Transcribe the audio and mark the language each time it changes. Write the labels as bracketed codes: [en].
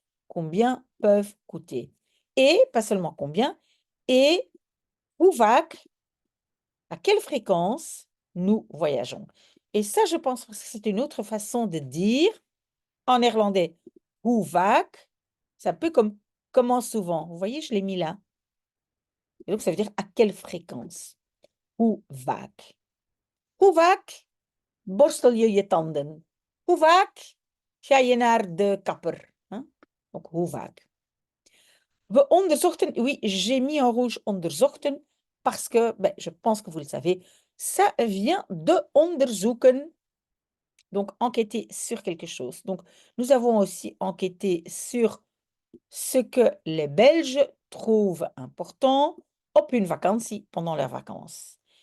[fr] Combien peuvent coûter. Et, pas seulement combien, et où vaak, à quelle fréquence nous voyageons. Et ça, je pense que c'est une autre façon de dire en néerlandais. [nl] Hoe vaak, [fr] c'est un peu comme comment souvent. Vous voyez, je l'ai mis là. Et donc, ça veut dire à quelle fréquence. [nl] Hoe vaak. Hoe vaak borstel je je tanden? Hoe vaak ga je naar de kapper? [fr] Hein? Donc, hoe vaak. [nl] We onderzochten, [fr] oui, j'ai mis en rouge onderzochten parce que, je pense que vous le savez, ça vient de onderzoeken, donc enquêter sur quelque chose. Donc, nous avons aussi enquêté sur ce que les Belges trouvent important [nl] op hun vakantie, [fr] pendant leurs vacances.